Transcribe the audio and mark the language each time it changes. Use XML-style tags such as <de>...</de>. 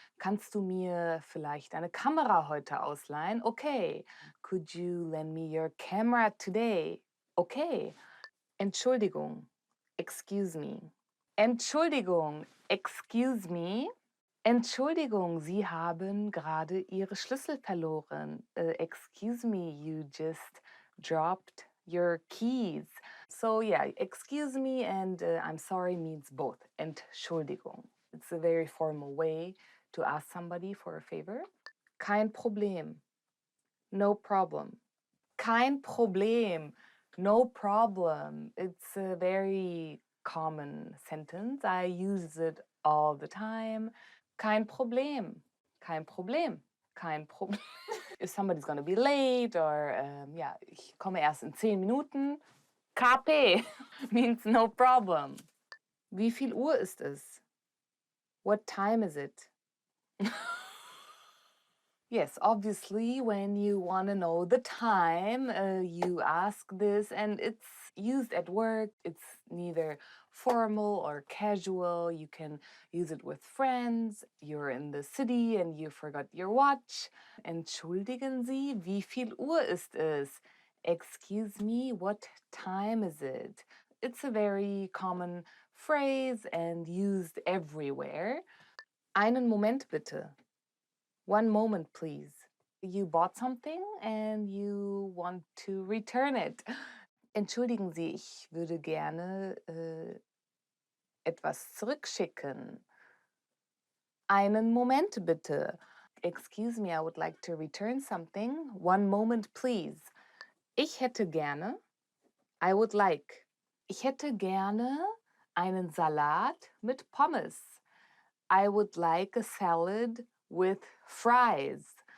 <de>Kannst du mir vielleicht eine Kamera heute ausleihen?</de> <en>Okay. Could you lend me your camera today? Okay.</en> <de>Entschuldigung.</de> <en>Excuse me.</en> <de>Entschuldigung,</de> <en>excuse me.</en> <de>Entschuldigung, Sie haben gerade Ihre Schlüssel verloren.</de> <en>Excuse me, you just dropped your keys. So yeah, excuse me and I'm sorry means both.</en> <de>Entschuldigung.</de> <en>It's a very formal way to ask somebody for a favor.</en> <de>Kein Problem.</de> <en>No problem.</en> <de>Kein Problem.</de> <en>No problem. It's a very common sentence. I use it all the time.</en> <de>Kein Problem. Kein Problem. Kein Problem.</de> <en>If somebody's gonna be late or yeah,</en> <de>ich komme erst in 10 Minuten.</de> <en>KP means no problem.</en> <de>Wie viel Uhr ist es?</de> <en>What time is it? Yes, obviously, when you want to know the time, you ask this, and it's used at work. It's neither formal or casual. You can use it with friends. You're in the city and you forgot your watch.</en> <de>Entschuldigen Sie, wie viel Uhr ist es?</de> <en>Excuse me, what time is it? It's a very common phrase and used everywhere.</en> <de>Einen Moment bitte.</de> <en>One moment, please. You bought something and you want to return it.</en> <de>Entschuldigen Sie, ich würde gerne etwas zurückschicken. Einen Moment bitte.</de> <en>Excuse me, I would like to return something. One moment, please.</en> <de>Ich hätte gerne.</de> <en>I would like.</en> <de>Ich hätte gerne einen Salat mit Pommes.</de> <en>I would like a salad with fries.</en>